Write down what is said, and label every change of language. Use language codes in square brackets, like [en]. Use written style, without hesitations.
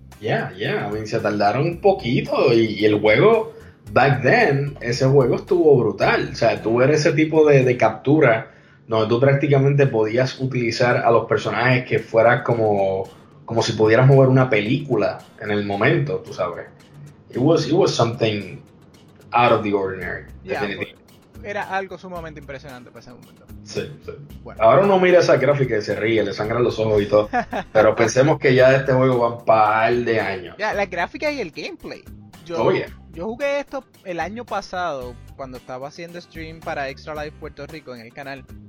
[en] Yeah. I mean, [es] se tardaron un poquito y el juego, [en] back then, [es] ese juego estuvo brutal. O sea, tú eres ese tipo de captura donde tú prácticamente podías utilizar a los personajes que fuera como, como si pudieras mover una película en el momento, tú sabes. [en] It was something out of the ordinary, [es] definitivamente. Era algo sumamente impresionante para ese momento. Sí. Bueno. Ahora uno mira esa gráfica y se ríe, le sangran los ojos y todo. Pero pensemos que ya este juego va un par de años. Ya, la gráfica y el gameplay. Yo jugué esto el año pasado cuando estaba haciendo stream para Extra Life Puerto Rico en el canal.